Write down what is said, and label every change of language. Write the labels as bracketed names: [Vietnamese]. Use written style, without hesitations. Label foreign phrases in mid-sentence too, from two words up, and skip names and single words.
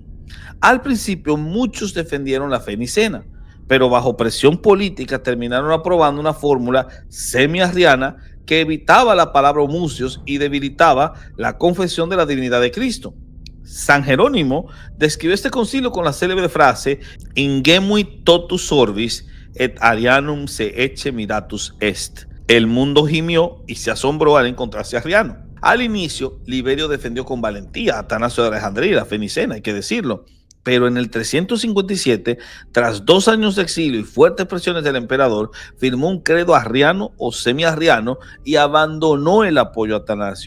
[Spanish] Al principio muchos defendieron la fe nicena, pero bajo presión política terminaron aprobando una fórmula semi-arriana que evitaba la palabra homucios y debilitaba la confesión de la divinidad de Cristo. San Jerónimo describió este concilio con la célebre frase [Latin] Ingemui totus orbis et arianum se ecce miratus est. [Spanish] El mundo gimió y se asombró al encontrarse arriano. Al inicio, Liberio defendió con valentía a Atanasio de Alejandría y la fe nicena, hay que decirlo. Pero en el 357, tras 2 años de exilio y fuertes presiones del emperador, firmó un credo arriano o semi-arriano y abandonó el apoyo a Atanasio.